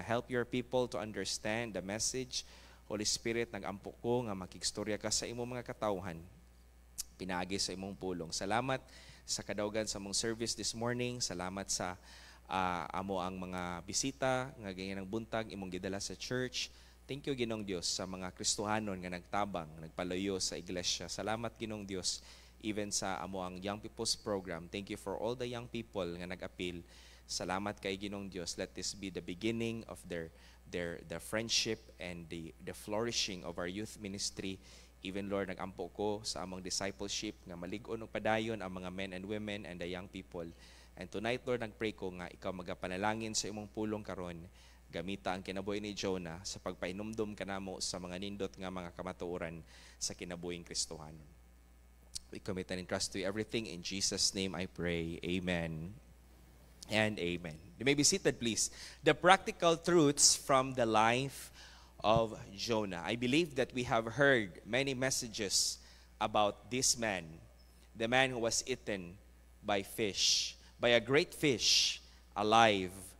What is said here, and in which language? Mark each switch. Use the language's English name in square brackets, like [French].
[English] Help your people to understand the message. [Cebuano] Holy Spirit, nag-ampo ko nga makikstorya ka sa imong mga katawhan. Pinaagi sa imong pulong. Salamat sa kadaugan sa mong [English] service this morning. [Cebuano] Salamat sa amo ang mga bisita nga ganyan ng buntag imong gidala sa church. [English] Thank you, [Cebuano] Ginong Dios, sa mga Kristohanon nga nagtabang, nagpalayo sa iglesia. Salamat, Ginong Dios, even sa amo ang Young People's Program. [English] Thank you for all the young people [Cebuano] nga nag-appeal. Salamat kay Ginong Dios. [English] Let this be the beginning of their friendship and the flourishing of our youth ministry. [Cebuano] Even, Lord, nag-ampo ko sa among discipleship nga malig-on og padayon ang mga [English] men and women and the young people. And tonight, [Cebuano] Lord, nagpray ko nga ikaw magapanalangin sa imong pulong karon. Gamita ang kinabuhi ni Jonah sa pagpainumdum kanamo sa mga nindot nga mga kamatuoran sa kinabuhing Kristohanon. [English] We commit and entrust to you everything. In Jesus' name I pray. Amen and amen. You may be seated, please. The practical truths from the life of Jonah. I believe that we have heard many messages about this man, the man who was eaten by fish, by a great fish, alive.